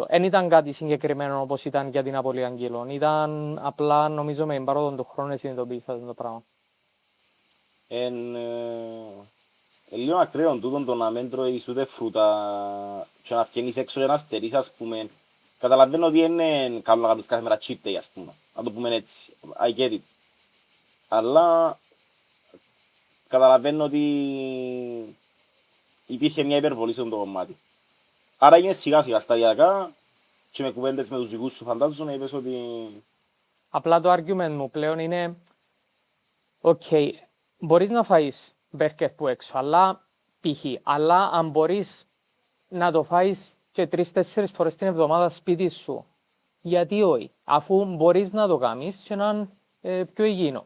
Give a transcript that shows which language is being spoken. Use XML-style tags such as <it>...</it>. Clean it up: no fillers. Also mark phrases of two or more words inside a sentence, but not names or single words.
<el>Δεν ήταν κάτι συγκεκριμένο όπως ήταν για την απώλεια κιλών. Ήταν απλά νομίζω με την πάροδο του χρόνου συνειδητοποίησα το πράγμα. Λίγο ακραίο τούτο το να μην τρώεις ούτε φρούτα και να βγαίνεις έξω και να στερείς ας πούμε. Καταλαβαίνω ότι είναι καλό να κάνεις κάθε μέρα</el> <en>cheat day</en> <el>ας πούμε. Να το πούμε έτσι.</el> <en>I get it.</en> <el>Αλλά καταλαβαίνω ότι υπήρχε μια υπερβολή σε αυτό το κομμάτι. Άρα είναι σιγά σιγά σταδιακά και με κουβέντες με τους δικούς σου φαντάζομαι είπες ότι... Απλά το argument μου πλέον είναι ok, μπορείς να φάεις μπέρκερ που έξω, αλλά αλλά αν μπορείς να το φάεις και 3-4 φορές την εβδομάδα σπίτι σου, γιατί όχι, αφού μπορείς να το κάνεις και να είναι πιο υγιεινό.</el>